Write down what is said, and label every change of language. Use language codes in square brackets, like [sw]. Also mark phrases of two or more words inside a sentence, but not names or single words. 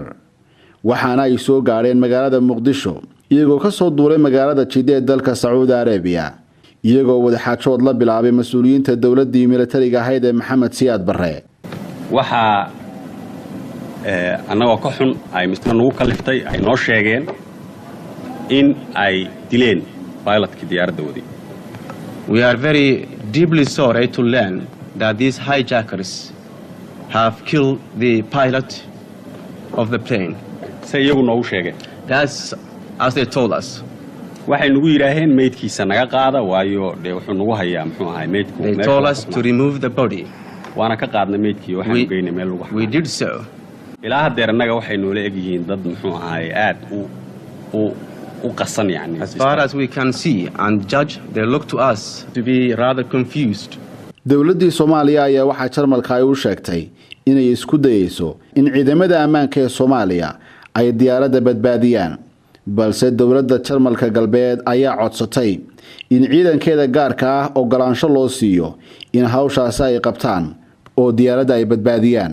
[so] waxaana ay soo gaareen magaalada Muqdisho iyagoo ka soo duulay magaalada Jidda ee dalka Saudi Arabia iyagoo wada xaajood la bilaabay mas'uuliyiinta dawladdii militariga ahayd ee Maxamed Siyaad Barre. waxa annagoo ka xun ay misna nagu kaliftay ay noo sheegeen in ay dileen pilotkii diyaaradda waday. [en] We are very deeply sorry to learn that these hijackers have killed the pilot of the plane. [so] say iyagu noogu sheegeen. [en] That's as they told us. [so] waxay nagu yiraahdeen meydkiisa naga qaada waayo wuxuu nagu hayaa muxuu ahay meydku. [en] They told us to remove the body. [so] waana ka qaadnay meydkii waxaan geynay meel lagu. [en] We did so. [so] ilaa haddeer annaga waxay noola eg yihiin dad muxuu ahay aad u qasan yani. [en] As far as we can see and judge, they look to us to be rather confused. [so] dawladdii Soomaaliya ayaa waxa Jarmalka ay u sheegtay inay isku dayayso in ciidamada ammaanka ee Soomaaliya ay diyaaradda badbaadiyaan balse dawladda Jarmalka galbeed ayaa codsatay in ciidankeeda gaarka ah ogolaansho loo siiyo in hawshaas ay qabtaan oo diyaaradda ay badbaadiyaan.